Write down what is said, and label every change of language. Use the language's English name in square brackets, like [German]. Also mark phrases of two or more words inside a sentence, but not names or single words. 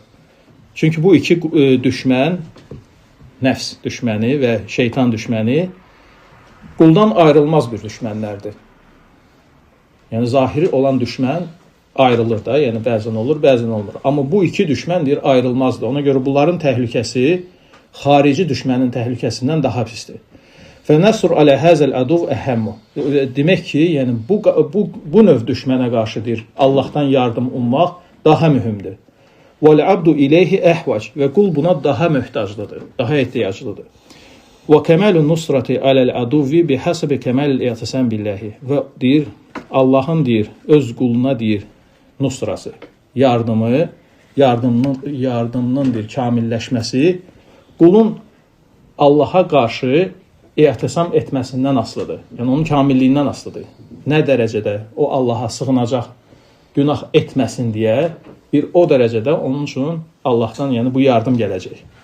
[Azerbaijani] Çünki bu iki düşmən, nəfs düşməni və şeytan düşməni quldan ayrılmaz bir düşmənlərdir. Yəni, zahiri olan düşmən ayrılır da, yəni bəzən olur, bəzən olmur. Amma bu iki düşmən deyir, ayrılmazdır. Ona görə bunların təhlükəsi xarici düşmənin təhlükəsindən daha pisdir. [Arabic] فَنَسُرْ عَلَى هَذَا الْعَدُوْ أَهَمُّ. [Azerbaijani] Demək ki, yəni bu növ düşmənə qarşı deyir, Allahdan yardım ummaq daha mühümdür. [Arabic] وَالْعَبْدُ إِلَيْهِ أَحْوَجْ. [Azerbaijani] Və qul buna daha möhtaclıdır, daha ehtiyaclıdır. [Arabic] وَكَمَالُ النُّصْرَةِ عَلَى الْعَدُوِّ بِحَسَبِ كَمَالِ الْاِعْتِسَامِ بِاللّٰهِ. [Azerbaijani] Və deyir, Allahın deyir, öz quluna deyir, nusrası, yardımının deyir, kamilləşməsi, qulun Allaha qarşı i'tisam etməsindən asılıdır. Yəni, onun kamilliyindən asılıdır. Nə dərəcədə o Allaha sığınacaq, günah etməsin deyə, bir o dərəcədə onun üçün Allahdan, yəni bu yardım gələcək.